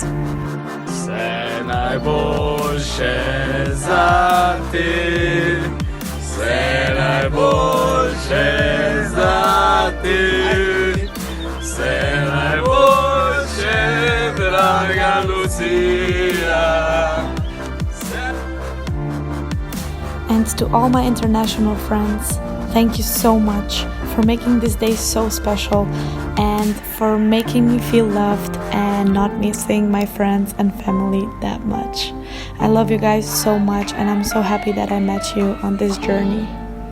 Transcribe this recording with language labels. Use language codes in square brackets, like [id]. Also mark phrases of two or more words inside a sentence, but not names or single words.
[sl] Vse najboljše za te, vse najboljše za te, vse najboljše, draga Lucija. [en] And to all my international friends, thank you so much for making this day so special and for making me feel loved and not missing my friends and family that much. I love you guys so much and I'm so happy that I met you on this journey.